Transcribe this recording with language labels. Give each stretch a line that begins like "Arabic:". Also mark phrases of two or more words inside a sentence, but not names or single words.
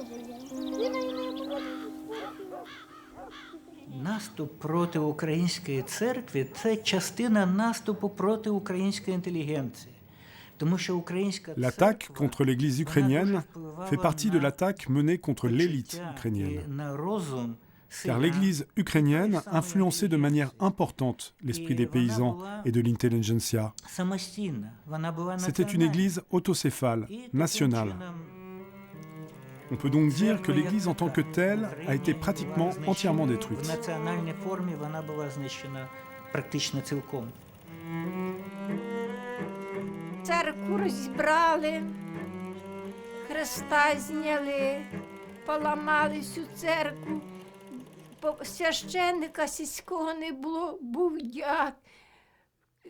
Ukrainian: Наступ проти української церкви – це частина наступу проти української інтелігенції.
French: L'attaque contre l'Église ukrainienne fait partie de l'attaque menée contre l'élite ukrainienne. Car l'Église ukrainienne influençait de manière importante l'esprit des paysans et de l'intelligentsia. C'était une Église autocéphale, nationale. On peut donc dire que l'Église en tant que telle a été pratiquement entièrement détruite.
Ukrainian: Церкву розібрали, хреста зняли, поламали всю церкву, священника сільського не було, був дяк.